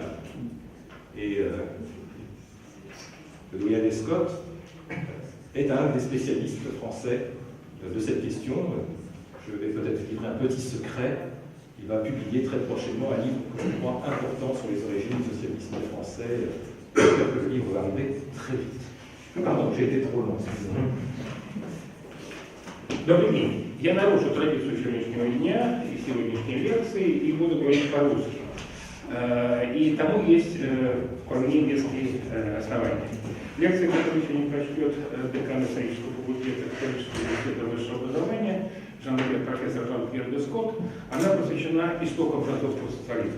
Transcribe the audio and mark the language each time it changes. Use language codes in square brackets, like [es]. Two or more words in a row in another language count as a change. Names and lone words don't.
[fr] Et le doyen Descottes est un des spécialistes français de cette question. Je vais peut-être livrer un petit secret. Il va publier très prochainement un livre que je crois important sur les origines du socialisme français. J'espère que le livre va arriver très vite. Pardon, j'ai été trop long. [ru] Добрый день. Я нарушу традицию сегодняшнего дня и сегодняшней лекции и буду говорить по-русски. И тому есть вполне веские основания. Лекция, которую сегодня прочтет декан исторического факультета Католического университета высшего образования, профессор Жан-Пьер Дескотт, она посвящена истокам французского социализма.